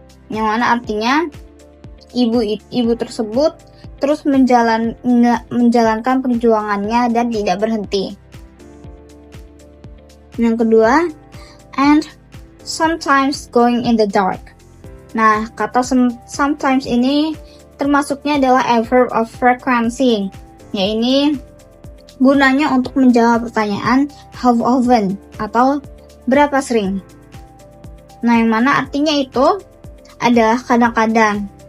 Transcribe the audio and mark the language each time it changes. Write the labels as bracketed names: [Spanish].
[Indonesian] Yang mana artinya ibu tersebut terus menjalankan perjuangannya dan tidak berhenti. Yang kedua, [English] and sometimes going in the dark. [Indonesian] Nah, kata sometimes ini termasuknya adalah adverb of frequency. Ya, ini gunanya untuk menjawab pertanyaan [English] how often [Indonesian] atau berapa sering. Nah, yang mana artinya itu adalah kadang-kadang.